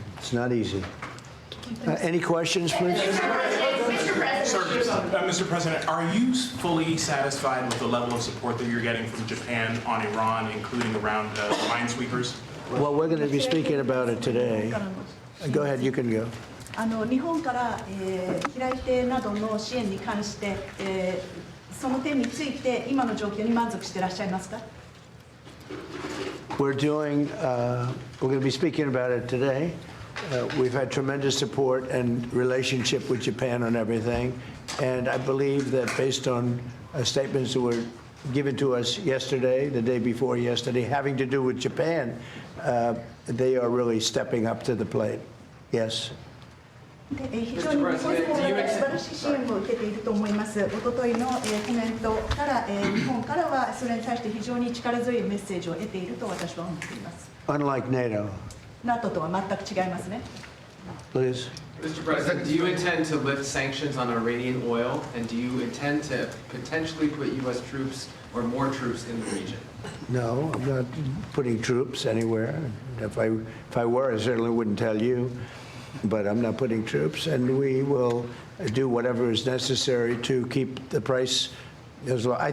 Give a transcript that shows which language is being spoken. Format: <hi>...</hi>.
<en>It's not easy. Any questions, please? Mr. President, are you fully satisfied with the level of support that you're getting from Japan on Iran, including around the minesweepers? Well, we're going to be speaking about it today. Go ahead, you can go.</en> <ja>日本から平井邸などの支援に関して、その点について今の状況に満足していらっしゃいますか？</ja> <en>We're going to be speaking about it today. We've had tremendous support and relationship with Japan on everything, and I believe that based on statements that were given to us yesterday, the day before yesterday, having to do with Japan, they are really stepping up to the plate. Yes.</en> <ja>非常に日本の方から素晴らしい支援を受けていると思います。おとといのコメントから、日本からはそれに対して非常に力強いメッセージを得ていると私は思っています。</ja> <en>Unlike NATO.</en> <ja>NATO とは全く違いますね。</ja> <en>Please. Mr. President, do you intend to lift sanctions on Iranian oil, and do you intend to potentially put U.S. troops or more troops in the region? No, I'm not putting troops anywhere. If I were, I certainly wouldn't tell you. But I'm not putting troops, and we will do whatever is necessary to keep the price as well.</en>